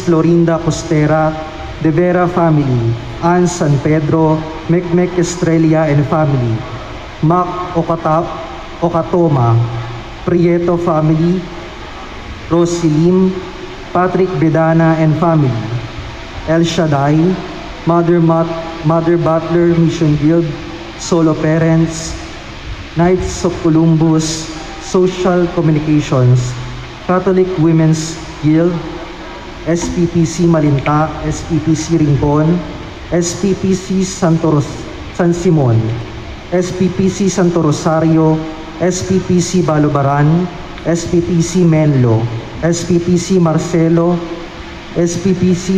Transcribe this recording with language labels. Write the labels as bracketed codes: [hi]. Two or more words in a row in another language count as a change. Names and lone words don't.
[en] Florinda Costera, De Vera Family, Ann San Pedro, Mecmec Estrella and Family, Mac Okatoma, Prieto Family, Rosilim, Patrick Bedana and Family, El Shaddai, Mother Butler Mission Guild, Solo Parents, Knights of Columbus, Social Communications, Catholic Women's Guild, SPPC Malinta, SPPC Rincon, SPPC San Simon, SPPC Santo Rosario, SPPC Balubaran, SPPC Menlo, SPPC Marcelo, SPPC